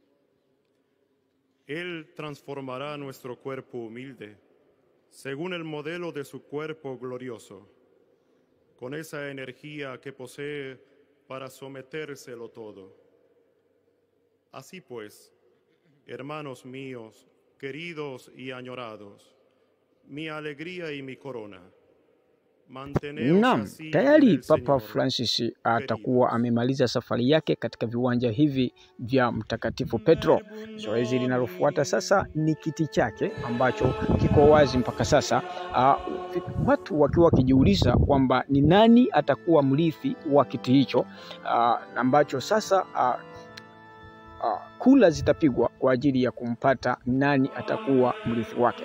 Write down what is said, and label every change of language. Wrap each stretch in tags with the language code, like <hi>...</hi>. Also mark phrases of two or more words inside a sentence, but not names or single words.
<es>Él transformará nuestro cuerpo humilde, según el modelo de su cuerpo glorioso, con esa energía que posee para sometérselo todo. Así pues, hermanos míos, queridos y añorados, mi alegría y mi corona, manteneos</es> <sw>Naam,</sw> <es>así en</es> <sw>tayari</sw> <es>el</es> <sw>Papa</sw> <es>Señor,</es> <sw>Francis atakuwa</sw> <es>queridos.</es> <sw>amemaliza safari yake katika viwanja hivi vya Mtakatifu Petro. Zoezi linalofuata sasa ni kiti chake ambacho kiko wazi mpaka sasa, watu wakiwa wakijiuliza kwamba ni nani atakuwa mrithi wa kiti hicho, ambacho sasa kula zitapigwa kwa ajili ya kumpata nani atakuwa mrithi wake.</sw>